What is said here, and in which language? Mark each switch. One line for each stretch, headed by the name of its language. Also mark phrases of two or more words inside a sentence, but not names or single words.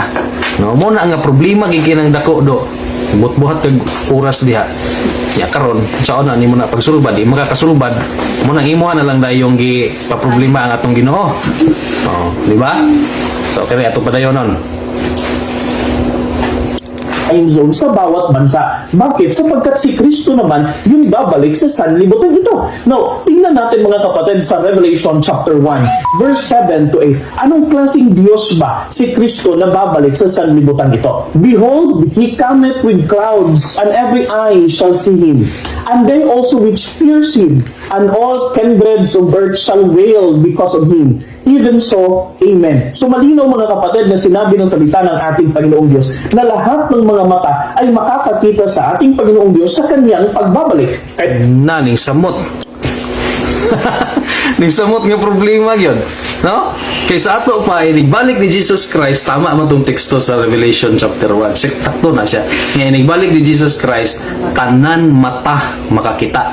Cebuano: No, mo na nga problema gid kinang dako do. Buhat-buhat kag oras diha. Ya karon, saon na nimo na pagsulbad, di makakasulbad. Mo nang imuha na lang dayong gi paproblema ang atong Ginoo. Oh, di ba? So kaya ato padayonon.
Filipino: Time zone sa bawat bansa. Bakit? Sapagkat si Kristo naman yung babalik sa sanlibutan ito. Now, tingnan natin mga kapatid sa Revelation chapter 1, verse 7 to 8. Anong klaseng Diyos ba si Kristo na babalik sa sanlibutan ito?
English: Behold, He cometh with clouds, and every eye shall see Him, and they also which pierce him, and all kindreds of earth shall wail because of him. Even so, Amen.
Filipino: So malinaw mga kapatid na sinabi ng salita ng ating Panginoong Diyos na lahat ng mga mata ay makakakita sa ating Panginoong Diyos sa kanyang pagbabalik.
Cebuano: Ning samot. Ning samot nga problema yun. No? Kaysa ato pa, inigbalik ni Jesus Christ, tama man itong teksto sa Revelation chapter 1. Sakto na siya. Nga inigbalik ni Jesus Christ, tanan mata makakita.